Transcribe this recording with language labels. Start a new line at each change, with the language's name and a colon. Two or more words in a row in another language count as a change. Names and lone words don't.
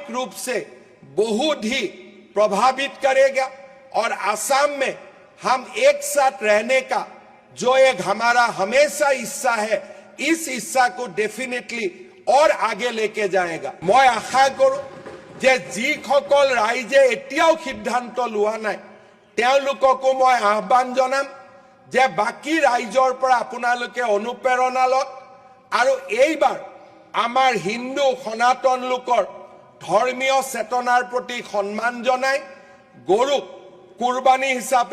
Hindi: रूप से बहुत ही प्रभावित करेगा और असम में हम एक साथ रहने का जो एक हमारा हमेशा इच्छा है इस इच्छा को डेफिनेटली और आगे लेके जाएगा मैं आशा करूं जे
Assamese: जिসকল ৰাইজে এতিয়াও সিদ্ধান্ত লোৱা নাই তেওঁলোককো মই আহ্বান জনাম যে বাকি ৰাইজৰ পৰা আপোনালোকে অনুপ্ৰেৰণা লওক আৰু এইবাৰ আমাৰ হিন্দু সনাতন লোকৰ ধৰ্মীয় চেতনাৰ প্ৰতি সন্মান জনাই গৰুক কুৰবানী হিচাপে